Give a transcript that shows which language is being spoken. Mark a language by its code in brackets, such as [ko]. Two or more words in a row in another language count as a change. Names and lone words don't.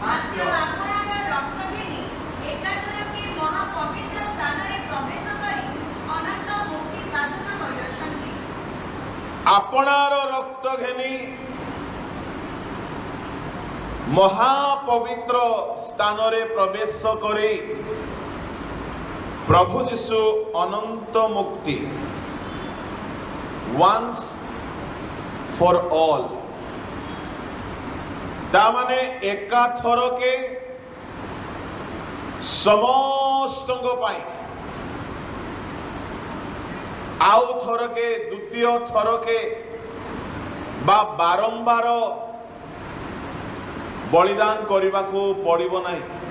[or] ଆପଣାର ରକ୍ତ ଘେନି ମହାପବିତ୍ର ସ୍ଥାନରେ ପ୍ରବେଶ କରି ପ୍ରଭୁ ଯୀଶୁ ଅନନ୍ତ ମୁକ୍ତି [en] once for all, [or] ତାମାନେ ଏକାଥରକେ ସମସ୍ତଙ୍କ ପାଇଁ, ଆଉ ଥରକେ ଦ୍ୱିତୀୟ ଥରକେ ବା ବାରମ୍ବାର ବଳିଦାନ କରିବାକୁ ପଡ଼ିବ ନାହିଁ।